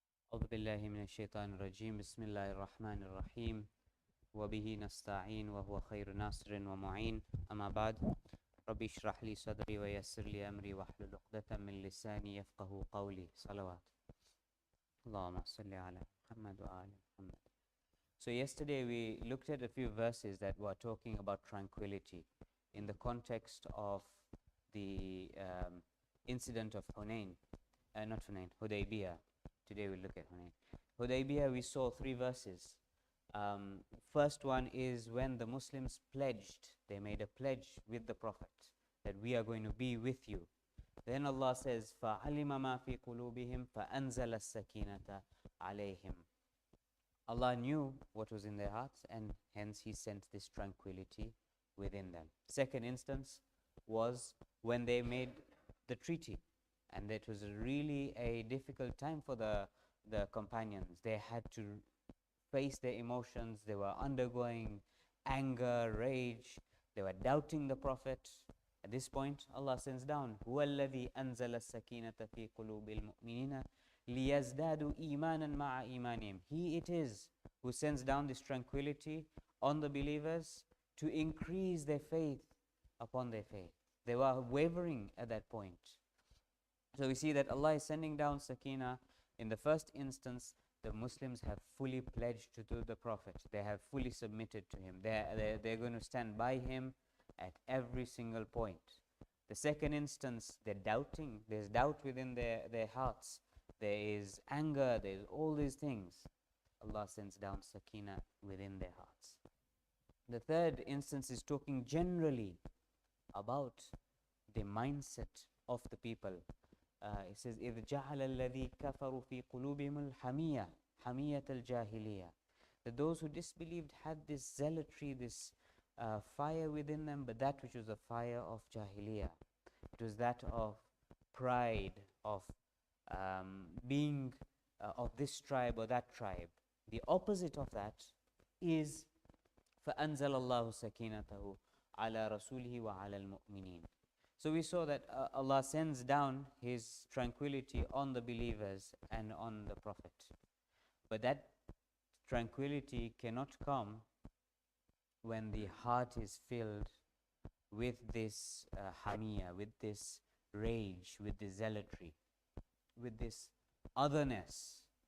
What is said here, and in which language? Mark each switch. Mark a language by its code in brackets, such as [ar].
[ar] أعوذ بالله من الشيطان الرجيم بسم الله الرحمن الرحيم وبه نستعين وهو خير ناصر ومعين أما بعد ربي اشرح لي صدري ويسر لي أمري واحلل عقدة من لساني يفقه قولي صلوات اللهم صل على محمد وآل محمد. [en] So yesterday we looked at a few verses that were talking about tranquility in the context of the incident of Hunayn, not Hunayn, Hudaybiyah. Today we'll look at Hunayn. Hudaybiyah, we saw three verses. First one is when the Muslims pledged, they made a pledge with the Prophet that we are going to be with you. Then Allah says, [ar] فَعَلِمَ مَا فِي قُلُوبِهِمْ فَأَنزَلَ السَّكِينَةَ عَلَيْهِمْ. [en] Allah knew what was in their hearts, and hence He sent this tranquility within them. Second instance was when they made the treaty, and it was really a difficult time for the companions. They had to face their emotions. They were undergoing anger, rage. They were doubting the Prophet. At this point, Allah sends down, [ar] هُوَ الَّذِي أَنزَلَ السَّكِينَةَ فِي قُلُوبِ الْمُؤْمِنِينَ لِيَزْدَادُوا إِيمَانًا مَعَ إِيمَانِهِمْ. [en] He it is who sends down this tranquility on the believers to increase their faith upon their faith. They were wavering at that point. So we see that Allah is sending down Sakina. In the first instance, the Muslims have fully pledged to the Prophet. They have fully submitted to him. They're going to stand by him at every single point. The second instance, they're doubting. There's doubt within their hearts. There is anger. There's all these things. Allah sends down Sakina within their hearts. The third instance is talking generally about the mindset of the people. It says, [ar] إِذْ جَعَلَ الَّذِي كَفَرُوا فِي قُلُوبِهِمُ الْحَمِيَّةَ حَمِيَّةَ الْجَاهِلِيَّةِ. [en] That those who disbelieved had this zealotry, this fire within them, but that which was a fire of Jahiliyyah. It was that of pride, of being of this tribe or that tribe. The opposite of that is [ar] فَأَنزَلَ اللَّهُ سَكِينَتَهُ عَلَى رَسُولِهِ وَعَلَى الْمُؤْمِنِينَ. [en] So we saw that Allah sends down His tranquility on the believers and on the Prophet. But that tranquility cannot come when the heart is filled with this hamiyah, with this rage, with this zealotry, with this otherness.